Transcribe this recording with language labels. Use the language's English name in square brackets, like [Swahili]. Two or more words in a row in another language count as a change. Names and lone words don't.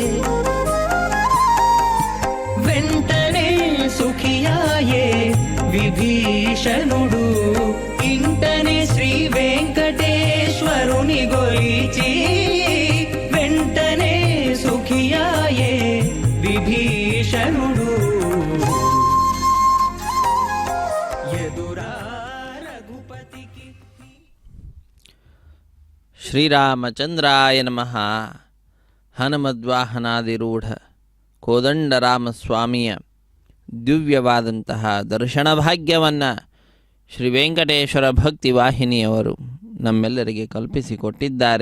[Telugu] వెంటనే సుఖియాయే విభీషణుడు ఇంటనే శ్రీ వెంకటేశ్వరుని గొలిచి వెంటనే సుఖియాయే విభీషణుడు ఎదురా రఘుపతికి [Sanskrit] ಶ್ರೀರಾಮಚಂದ್ರಾಯ ನಮಃ. [Kannada] ಹನುಮದ್ವಾಹನಾದಿರೂಢ ಕೋದಂಡರಾಮಸ್ವಾಮಿಯ ದಿವ್ಯವಾದಂತಹ ದರ್ಶನ ಭಾಗ್ಯವನ್ನು ಶ್ರೀ ವೆಂಕಟೇಶ್ವರ ಭಕ್ತಿ ವಾಹಿನಿಯವರು ನಮ್ಮೆಲ್ಲರಿಗೆ ಕಲ್ಪಿಸಿಕೊಟ್ಟಿದ್ದಾರೆ.